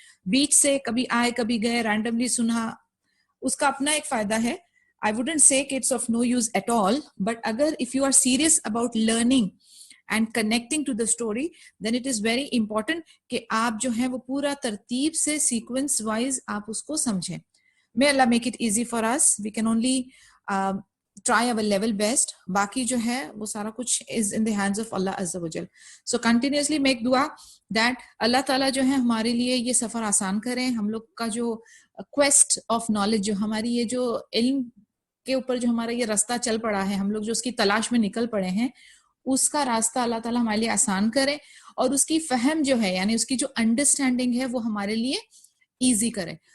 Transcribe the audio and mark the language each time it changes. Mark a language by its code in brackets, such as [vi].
[hi] बीच से कभी आए कभी गए, रैंडमली सुना, उसका अपना एक फायदा है. [en] I wouldn't say कि it's of no use at all, but अगर if you are serious about learning and connecting to the story, then it is very important [hi] कि आप जो है वो पूरा तरतीब से sequence wise आप उसको समझें. [en] May Allah make it easy for us. We can only try our level best. [hi] बाकी जो है वो सारा कुछ [en] is in the hands of Allah Azza wa Jal. So continuously make dua that [hi] Allah Taala जो है हमारे लिए ये सफर आसान करें. हम लोग का जो [en] quest of knowledge, [hi] जो हमारी ये जो इल्म के ऊपर जो हमारा ये रास्ता चल पड़ा है, हम लोग जो उसकी तलाश में निकल पड़े हैं, उसका रास्ता अल्लाह ताला हमारे लिए आसान करे, और उसकी फहम जो है यानी उसकी जो अंडरस्टैंडिंग है वो हमारे लिए इजी करे.